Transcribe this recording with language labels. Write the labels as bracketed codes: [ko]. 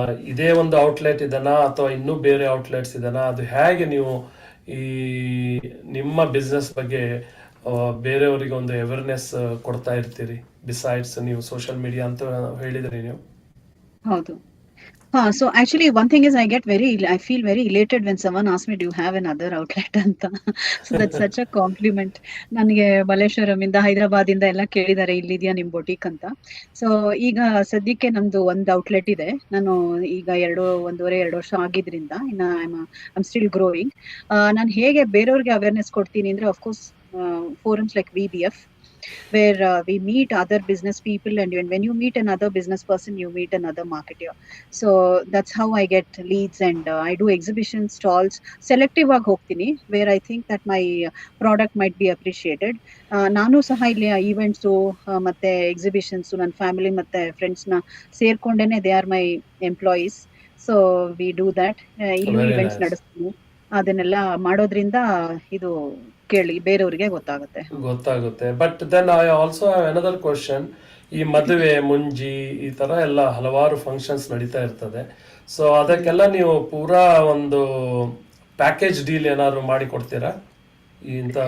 [kn] ಇದೇ ಒಂದು ಔಟ್ಲೆಟ್ ಇದೆನಾ ಅಥವಾ ಇನ್ನೂ ಬೇರೆ ಔಟ್ಲೆಟ್ಸ್ ಇದೆನಾ, ಅದು ಹೇಗೆ ನೀವು ಈ ನಿಮ್ಮ ಬಿಸ್ನೆಸ್ ಬಗ್ಗೆ ಬೇರೆಯವರಿಗೆ ಒಂದು ಅವೇರ್ನೆಸ್ ಕೊಡ್ತಾ ಇರ್ತೀರಿ? ಬಿಸೈಡ್ಸ್ ನೀವು ಸೋಷಿಯಲ್ ಮೀಡಿಯಾ ಅಂತ ಹೇಳಿದ್ರಿ ನೀವು. ಹೌದು. [en] So actually one thing is I feel very elated when someone asks me, do you have another outlet ಅಂತ. So that's such a compliment. [kn] ನನಗೆ ಮಲ್ಲೇಶ್ವರಂ ಇಂದ ಹೈದರಾಬಾದ್ ಇಂದ ಎಲ್ಲ ಕೇಳಿದ್ದಾರೆ, ಇಲ್ಲಿದ್ಯಾ ನಿಮ್ ಬೊಟಿಕ್ ಅಂತ. ಸೊ ಈಗ ಸದ್ಯಕ್ಕೆ ನಮ್ದು ಒಂದು ಔಟ್ಲೆಟ್ ಇದೆ. ನಾನು ಈಗ 1.5 ವರ್ಷ ಆಗಿದ್ರಿಂದ ಇನ್ನ [en] I'm still growing. [kn] ನಾನು ಹೇಗೆ ಬೇರೆಯವ್ರಿಗೆ ಅವೇರ್ನೆಸ್ ಕೊಡ್ತೀನಿ ಅಂದ್ರೆ, [en] Of course forums like VBF, where we meet other business people, and when you meet another business person, you meet another marketer. So that's how I get leads, and I do exhibition stalls. Selective [kn] agi hogtini [en] where I think that my product might be appreciated. [kn] Nanu saha illi events ಮತ್ತೆ exhibitions ನನ್ನ family ಮತ್ತೆ friends ನ ಸೇರ್ಕೊಂಡೇನೆ, [en] they are my employees. So we do that. [kn] ಇಲ್ಲಿ events ನಡೆಸ್ತೀನಿ. ಅದನ್ನೆಲ್ಲ ಮಾಡೋದ್ರಿಂದ ಇದು ಕೇಳಿ ಬೇರೆಯವರಿಗೆ ಗೊತ್ತಾಗುತ್ತೆ. [en] But then I also have another question. [kn] ಈ ಮದುವೆ, ಮುಂಜಿ, ಈ ತರ ಎಲ್ಲ ಹಲವಾರು ಫಂಕ್ಷನ್ಸ್ ನಡೀತಾ ಇರ್ತದೆ. ಸೊ ಅದಕ್ಕೆಲ್ಲ ನೀವು ಪೂರಾ ಒಂದು ಪ್ಯಾಕೇಜ್ ಡೀಲ್ ಏನಾದ್ರು ಮಾಡಿ ಕೊಡ್ತೀರಾ ಇಂತ